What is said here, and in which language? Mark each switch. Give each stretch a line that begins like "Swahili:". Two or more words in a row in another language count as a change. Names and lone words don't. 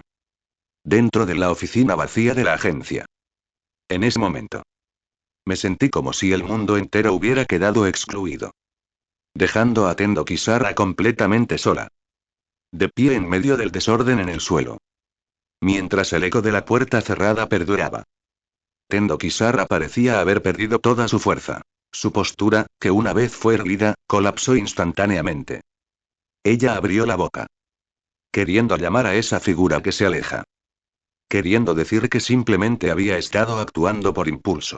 Spanish: Dentro de la oficina vacía de la agencia. En ese momento. Me sentí como si el mundo entero hubiera quedado excluido. Dejando a Tendo Kisara completamente sola. De pie en medio del desorden en el suelo. Mientras el eco de la puerta cerrada perduraba. Tendo Kisara parecía haber perdido toda su fuerza. Su postura, que una vez fue erguida, colapsó instantáneamente. Ella abrió la boca. Queriendo llamar a esa figura que se aleja. Queriendo decir que simplemente había estado actuando por impulso.